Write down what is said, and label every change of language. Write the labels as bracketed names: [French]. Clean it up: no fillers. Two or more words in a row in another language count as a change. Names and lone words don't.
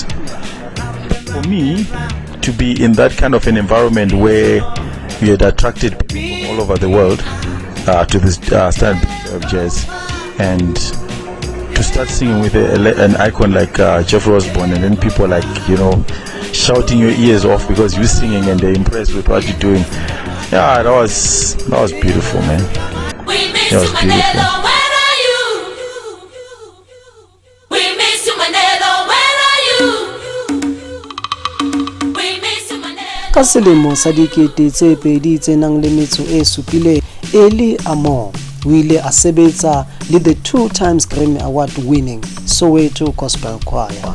[English] For me to be in that kind of an environment where you had attracted people from all over the world to this Standard of Jazz, and to start singing with an icon like Jeffrey Osborne, and then people like, shouting your ears off because you're singing and they're impressed with what you're doing. Yeah, that was beautiful, man. It was beautiful. [Southern Sotho] Ka selemo sa dikete tse pedi tse nang le metso e supile, Amor o ile a sebetsa le [English] the 2 times Grammy Award winning Soweto Gospel Choir.